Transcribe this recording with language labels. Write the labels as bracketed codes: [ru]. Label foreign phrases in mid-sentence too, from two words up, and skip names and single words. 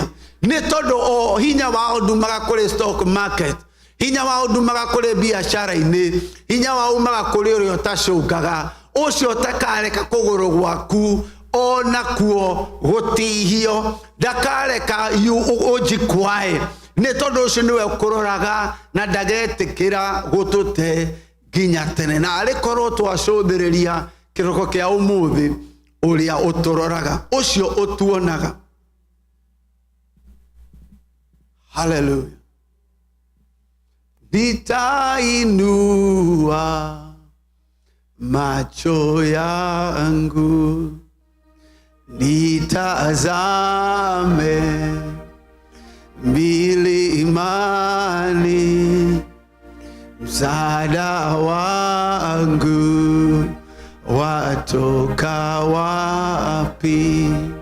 [ki] Nĩ tondũ o hinya wao ndumaga kũrĩ [en] stock market, [ki] hinya wao ndumaga kũrĩ biacara-inĩ, hinya wao umaga kũrĩ ũrĩa ũtacũngaga, ũcio ũtakareka kũgũrũ gwaku ona kuo gũtihio, ndakareka ũnjikwae. Nĩ tondũ ũcio nĩwe ũkũroraga na ndagetĩkĩra gũtũte nginya tene. Na arĩkorwo twacũthĩrĩria kĩroko kĩa ũmũthĩ, ũrĩa ũtũroraga, ũcio ũtuonaga. Hallelujah. [sw] Nitainua macho yangu nitazame milimani, msaada wangu watoka wapi?